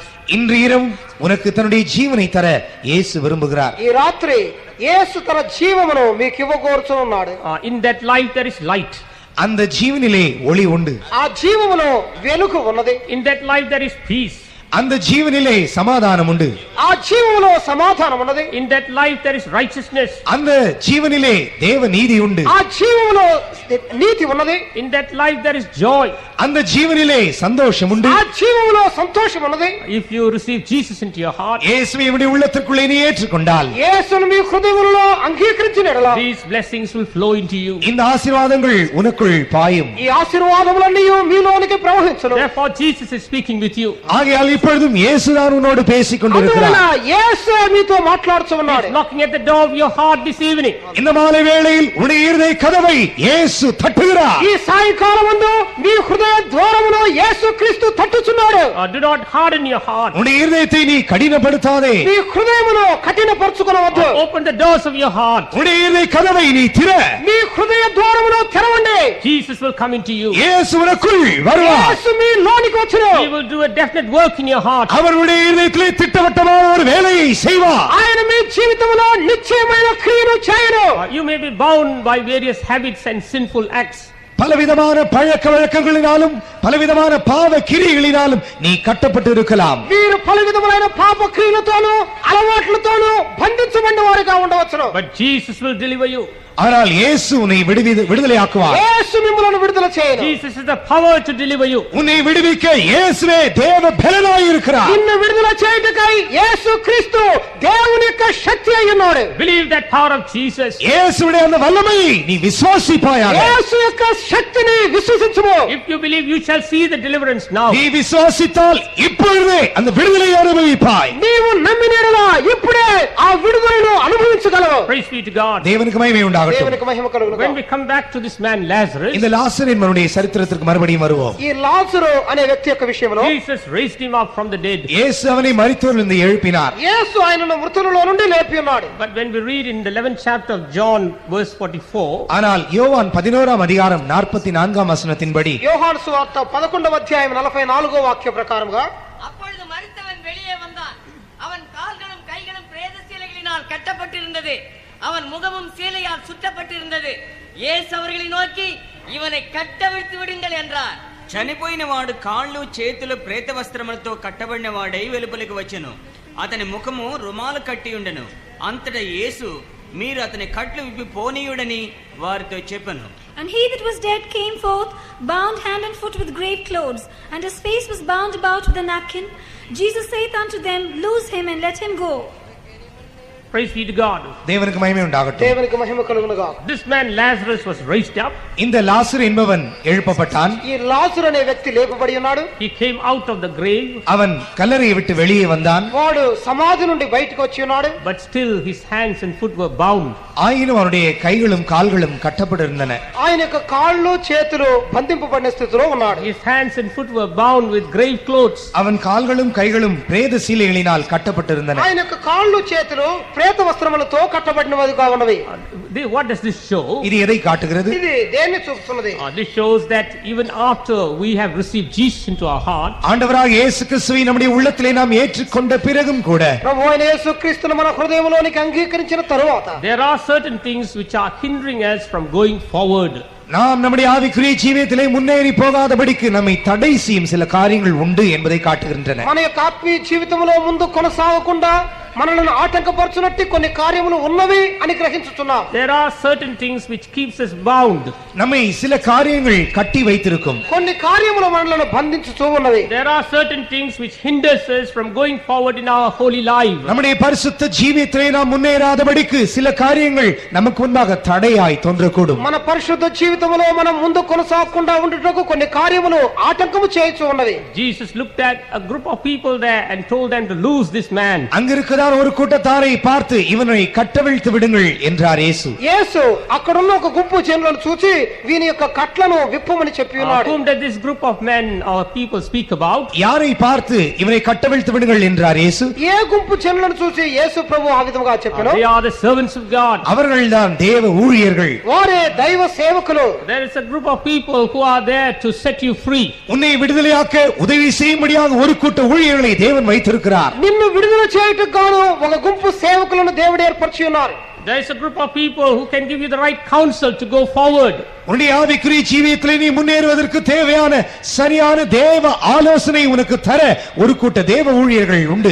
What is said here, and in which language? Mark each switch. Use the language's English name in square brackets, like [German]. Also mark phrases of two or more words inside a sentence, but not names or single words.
[Tamil] இன்று இரவு உனக்கு தன்னுடைய ஜீவனை தர இயேசு விரும்புகிறார். [Telugu] ఈ రాత్రి యేసు తన జీవమును మీకు ఇవ్వగోరుచున్నాడు. [English] In that life there is light. [Tamil] அந்த ஜீவனிலே ஒளி உண்டு. [Telugu] ఆ జీవములో వెలుగు ఉన్నది. [English] In that life there is peace. [Tamil] அந்த ஜீவனிலே சமாதானம் உண்டு. [Telugu] ఆ జీవములో సమాధానం ఉన్నది. [English] In that life there is righteousness. [Tamil] அந்த ஜீவனிலே தேவ நீதி உண்டு. [Telugu] ఆ జీవములో నీతి ఉన్నది. [English] In that life there is joy. [Tamil] அந்த ஜீவனிலே சந்தோஷம் உண்டு. [Telugu] ఆ జీవములో సంతోషం ఉన్నది. [English] If you receive Jesus into your heart, [Tamil] இயேசுவை உம்முடைய உள்ளத்திற்குள்ளே நீ ஏற்றுக்கொண்டால், [Telugu] యేసును మీ హృదయములో అంగీకరించిన ఎడల [English] these blessings will flow into you. [Tamil] இந்த ஆசీర్వాதங்கள் உனக்குள் பாயும். [Telugu] ఈ ఆశీర్వాదములన్నీ మీలోనికి ప్రవహించును. [English] Therefore Jesus is speaking with you. [Tamil] ஆகையால் இப்பொழுதும் இயேசுதான் உன்னோடு பேசிக் கொண்டிருக்கிறார். [Telugu] అందువలన యేసు మీతో మాట్లాడుతూ ఉన్నాడు. [English] He's knocking at the door of your heart this evening. [Tamil] இந்த மாலை வேளையில் உன்னுடைய இருதய கதவை இயேசு தட்டுகிறார். [Telugu] ఈ సాయంకాలమందు మీ హృదయ ద్వారమును యేసుక్రీస్తు తట్టుచున్నాడు. [English] Do not harden your heart. [Tamil] உன்னுடைய இருதயத்தை நீ கடினப்படுத்தாதே. [Telugu] మీ హృదయమును కఠినపరచుకొనవద్దు. [English] Open the doors of your heart. [Tamil] உன்னுடைய இருதய கதவை நீ திற. [Telugu] మీ హృదయ ద్వారమును తెరవండి. [English] Jesus will come into you. [Tamil] இயேசு உனக்குள் வருவார். [Telugu] యేసు మీ లోనికి వచ్చును. [English] He will do a definite work in your heart. [Tamil] அவருடைய இருதயத்திலே திட்டவட்டமான ஒரு வேலையை செய்வார். [Telugu] ఆయన మీ జీవితంలో నిశ్చయమైన క్రియను చేయను. [English] You may be bound by various habits and sinful acts. [Tamil] பலவிதமான பழக்க வழக்கங்களினாலும் பலவிதமான பாவ கிரியைகளினாலும் நீ கட்டப்பட்டு இருக்கலாம். [Telugu] మీరు పలు విధములైన పాప క్రియలతోనూ అలవాట్లతోనూ బంధించబడిన వారిగా ఉండవచ్చును. [English] But Jesus will deliver you. [Tamil] ஆனால் இயேசு உன்னை விடுதலையாக்குவார். [Telugu] యేసు మిమ్మల్ని విడుదల చేయను. [English] Jesus is the power to deliver you. [Tamil] உன்னை விடுவிக்க இயேசுவே தேவ பலனாய் இருக்கிறார். [Telugu] నిన్ను విడుదల చేయుటకై యేసుక్రీస్తు దేవుని యొక్క శక్తి అయి ఉన్నాడు. [English] Believe that power of Jesus. [Tamil] இயேசுவுடைய அந்த வல்லமையை நீ விசுவாசிப்பாயாக. [Telugu] యేసు యొక్క శక్తిని విశ్వసించుము. [English] If you believe, you shall see the deliverance now. [Tamil] நீ விசுவாசித்தால் இப்பொழுதே அந்த விடுதலை அனுபவிப்பாய். [Telugu] నీవు నమ్మినట్లా ఇప్పుడే ఆ విడుదలను అనుభవించగలవు. [English] Praise be to God. [Tamil] தேவனுக்கு மகிமை உண்டாகட்டும். [Telugu] దేవునికి మహిమ కలుగును. [English] When we come back to this man Lazarus, [Tamil] இந்த லாசர் என்பவனுடைய சரித்திரத்திற்கு மறுபடியும் வருவோம். [Telugu] ఈ లాజరు అనే వ్యక్తి యొక్క విషయంలో [English] Jesus raised him up from the dead. [Tamil] இயேசு அவனை மரித்தோரிலிருந்து எழுப்பினார். [Telugu] యేసు ఆయనను మృతులలో నుండి లేపి ఉన్నాడు. [English] But when we read in the 11th chapter of John verse 44, [Tamil] ஆனால் யோவான் 11ஆம் அதிகாரம் 44ஆம் வசனத்தின்படி [Telugu] యోహాను సువార్త 11వ అధ్యాయం 44వ వాక్య ప్రకారంగా [Tamil] அப்பொழுது மரித்தவன் வெளியே வந்தான். அவன் கால்களும் கைகளும் பிரேத சீலைகளினால் கட்டப்பட்டிருந்தது. அவன் முகமும் சீலையால் சுற்றப்பட்டிருந்தது. இயேசு அவர்களை நோக்கி, இவனை கட்டவிழ்த்து விடுங்கள் என்றார். [Telugu] చనిపోయిన వాడు కాళ్ళు చేతులు ప్రేత వస్త్రములతో కట్టబడిన వాడై వెలుపలికి వచ్చెను. అతని ముఖము రుమాలు కట్టి ఉండెను. అంతటా యేసు, మీరు అతని కట్లు విప్పి పోనీయుడని వారితో చెప్పెను. [English] And he that was dead came forth, bound hand and foot with grave clothes, and his face was bound about with a napkin. Jesus saith unto them, loose him and let him go. praise be to God. [Tamil] தேவனுக்கு மகிமை உண்டாகட்டும். [Telugu] దేవునికి మహిమ కలుగునుగా. [English] This man Lazarus was raised up. [Tamil] இந்த லாசர் என்பவன் எழுப்பப்பட்டான். [Telugu] ఈ లాజరు అనే వ్యక్తి లేపబడి ఉన్నాడు. [English] He came out of the grave. [Tamil] அவன் கல்லறையை விட்டு வெளியே வந்தான். [Telugu] వాడు సమాధి నుండి బయటకు వచ్చి ఉన్నాడు. [English] But still his hands and foot were bound. [Tamil] ஆயினும் அவனுடைய கைகளும் கால்களும் கட்டப்பட்டிருந்தன. [Telugu] ఆయన యొక్క కాళ్ళు చేతులు బంధింపబడిన స్థితిలో ఉన్నాడు. [English] His hands and foot were bound with grave clothes. [Tamil] அவன் கால்களும் கைகளும் பிரேத சீலைகளினால் கட்டப்பட்டிருந்தன. [Telugu] ఆయన యొక్క కాళ్ళు చేతులు ప్రేత వస్త్రములతో కట్టబడినవిగా ఉన్నవి. [English] What does this show? [Tamil] இது எதை காட்டுகிறது? [Telugu] ఇది దేన్ని చూపుతున్నది? [English] This shows that even after we have received Jesus into our heart, [Tamil] ஆண்டவராக இயேசு கிறிஸ்துவை நம்முடைய உள்ளத்திலே நாம் ஏற்றுக்கொண்ட பிறகும் கூட [Telugu] ప్రభువైన యేసుక్రీస్తును మన హృదయంలోనికి అంగీకరించిన తరువాత [English] there are certain things which are hindering us from going forward. [Tamil] நாம் நம்முடைய ஆவிக்குரிய ஜீவியத்திலே முன்னேறி போகாதபடிக்கு நம்மை தடை செய்யும் சில காரியங்கள் உண்டு என்பதை காட்டுகின்றன. [Telugu] మన యొక్క ఆత్మీయ జీవితంలో ముందు కొనసాగకుండా మనల్ని ఆటంకపరచునట్టి కొన్ని కార్యములు ఉన్నవి అని గ్రహించుచున్నాం. [English] There are certain things which keeps us bound. [Tamil] நம்மை சில காரியங்கள் கட்டி வைத்திருக்கும். [Telugu] కొన్ని కార్యములు మనల్ని బంధించుచూ ఉన్నవి. [English] There are certain things which hinders us from going forward in our holy life. [Tamil] நம்முடைய பரிசுத்த ஜீவியத்திலே நாம் முன்னேறாதபடிக்கு சில காரியங்கள் நமக்கு முன்பாக தடையாய் தோன்றக்கூடும். [Telugu] మన పరిశుద్ధ జీవితంలో మనం ముందు కొనసాగకుండా ఉండుటకు కొన్ని కార్యములు ఆటంకము చేయొచ్చు ఉన్నవి. [English] Jesus looked at a group of people there and told them to loose this man. [Tamil] அங்கிருக்கிறார் ஒரு கூட்டத்தாரை பார்த்து இவனை கட்டவிழ்த்து விடுங்கள் என்றார் இயேசு. [Telugu] యేసు అక్కడున్న ఒక గుంపు జనులను చూసి వీని యొక్క కట్లను విప్పమని చెప్పి ఉన్నాడు. [English] Whom did this group of men or people speak about? [Tamil] யாரை பார்த்து இவனை கட்டவிழ்த்து விடுங்கள் என்றார் இயேசு? [Telugu] ఏ గుంపు జనులను చూసి యేసు ప్రభు ఆ విధంగా చెప్పాను? [English] They are the servants of God. [Tamil] அவர்கள்தான் தேவ ஊழியர்கள். [Telugu] వారే దైవ సేవకులు. [English] There is a group of people who are there to set you free. [Tamil] உன்னை விடுதலையாக்க உதவி செய்யும்படியாக ஒரு கூட்ட ஊழியர்களை தேவன் வைத்திருக்கிறார். [Telugu] నిన్ను విడుదల చేయుటకు గాను దినమందు ఒక గుంపు సేవకులను దేవుడు ఏర్పరిచి ఉన్నారు. [English] There is a group of people who can give you the right counsel to go forward. [Tamil] உன்னுடைய ஆவிக்குரிய ஜீவியத்திலே நீ முன்னேறுவதற்கு தேவையான சரியான தேவ ஆலோசனை உனக்கு தர ஒரு கூட்ட தேவ ஊழியர்கள் உண்டு.